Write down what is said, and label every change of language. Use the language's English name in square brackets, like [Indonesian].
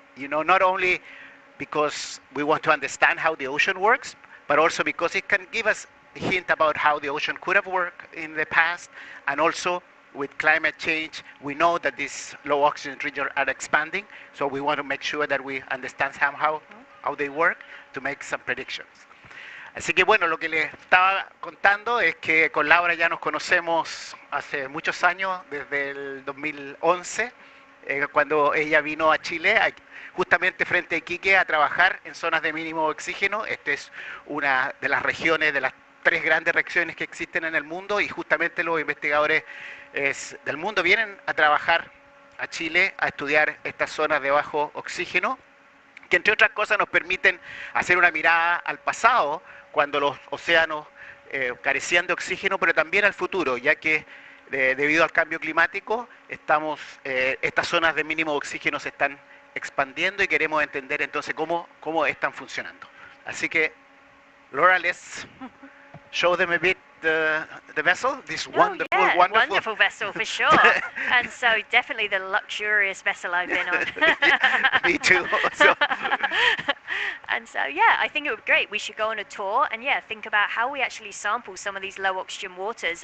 [English] Not only because we want to understand how the ocean works, but also because it can give us a hint about how the ocean could have worked in the past, and also with climate change, we know that these low oxygen regions are expanding, so we want to make sure that we understand somehow how they work to make some predictions. [Spanish] Así que bueno, lo que les estaba contando es que con Laura ya nos conocemos hace muchos años, desde el 2011, cuando ella vino a Chile, justamente frente a Iquique, a trabajar en zonas de mínimo oxígeno. Esta es una de las regiones, de las 3 grandes regiones que existen en el mundo, y justamente los investigadores del mundo vienen a trabajar a Chile a estudiar estas zonas de bajo oxígeno, que entre otras cosas nos permiten hacer una mirada al pasado, cuando los océanos carecían de oxígeno, pero también al futuro, ya que debido al cambio climático, estas zonas de mínimo oxígeno se están expandiendo y queremos entender entonces cómo están funcionando. Así que, [English] Laura, let's show them a bit the vessel, this wonderful vessel for sure. And so definitely the luxurious vessel I've been on. Me too. So. And so, yeah, I think it would be great. We should go on a tour and, think about how we actually sample some of these low oxygen waters.